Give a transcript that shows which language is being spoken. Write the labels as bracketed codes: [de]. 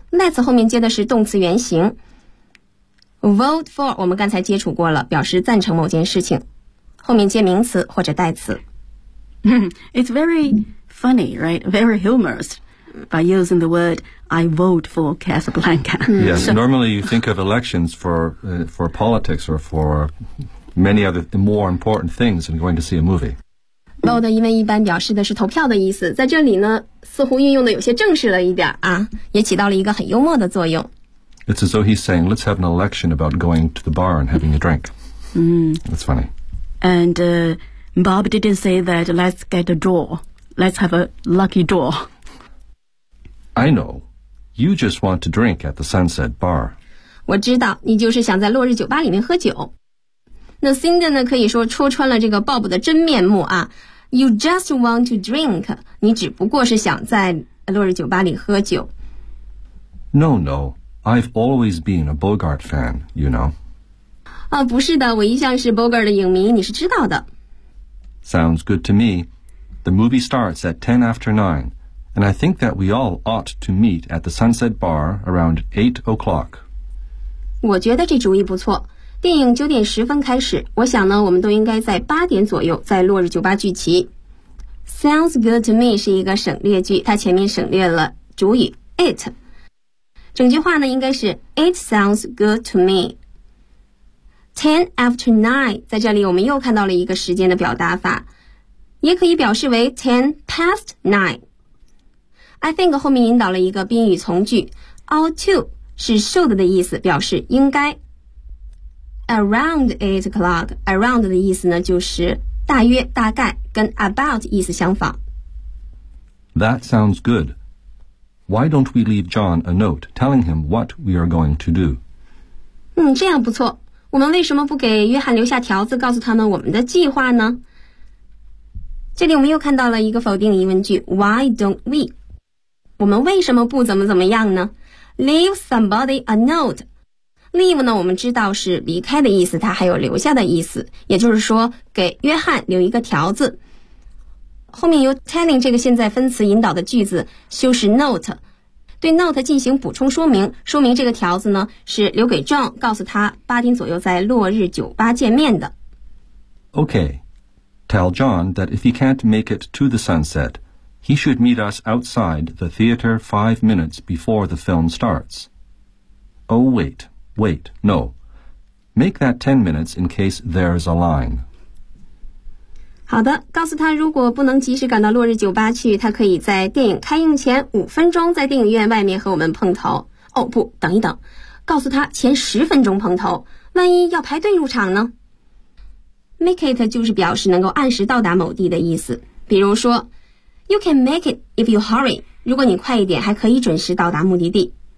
[zh] Let's 后面接的是动词原形。Vote for 我们刚才接触过了，表示赞成某件事情，后面接名词或者代词。 [en] It's very funny, right? Very humorous by using the word I vote for Casablanca. Yes, normally you think of elections for politics or for many other more important things than going to see a movie. [zh] Vote 因为一般表示的是投票的意思，在这里呢似乎运用的有些正式了一点啊，也起到了一个很幽默的作用。 [en] It's as though he's saying, let's have an election about going to the bar and having a drink. That's funny. And Bob didn't say that let's get a draw. Let's have a lucky draw. I know. You just want to drink at the Sunset Bar. [zh] 我知道，你就是想在落日酒吧里面喝酒。那 Cindy 呢，可以说戳穿了这个 Bob 的真面目啊。 [en] You just want to drink. [zh] 你只不过是想在落日酒吧里喝酒。 [en] No, no. I've always been a Bogart fan, you know. [zh] 啊，不是的，我一向是 Bogart 的影迷，你是知道的。 [en] Sounds good to me. The movie starts at 10 after 9, and I think that we all ought to meet at the Sunset Bar around 8 o'clock. [zh] 我觉得这主意不错。电影九点十分开始，我想呢，我们都应该在八点左右在落日酒吧聚齐。 Sounds good to me 是一个省略句，它前面省略了主语 it。整句话呢，应该是 [en] It sounds good to me。 [zh] Ten after nine， 在这里我们又看到了一个时间的表达法，也可以表示为 ten past nine。 I think 后面引导了一个宾语从句 ，ought to 是 should 的意思，表示应该。 Around 8 o'clock， around 的意思呢就是大约、大概，跟 about 意思相仿。 [en] That sounds good. Why don't we leave John a note telling him what we are going to do？ [zh] 这样不错。我们为什么不给约翰留下条子告诉他们我们的计划呢？这里我们又看到了一个否定疑问句 [en] Why don't we? [zh] 我们为什么不怎么怎么样呢？ [en] Leave somebody a note. [zh] Leave 呢，我们知道是离开的意思，它还有留下的意思，也就是说给约翰留一个条子。后面由 telling 这个现在分词引导的句子修饰 note，对 note 进行补充说明，说明这个条子呢是留给 John， 告诉他八点左右在落日酒吧见面的。 [en] Okay, tell John that if he can't make it to the sunset, he should meet us outside the theater 5 minutes before the film starts. Oh, wait, no. Make that 10 minutes in case there's a line. [zh] 好的，告诉他如果不能及时赶到落日酒吧去，他可以在电影开映前5分钟在电影院外面和我们碰头。哦，不，等一等，告诉他前10分钟碰头，万一要排队入场呢？ Make it 就是表示能够按时到达某地的意思。比如说 [en] You can make it if you hurry， [zh] 如果你快一点还可以准时到达目的地。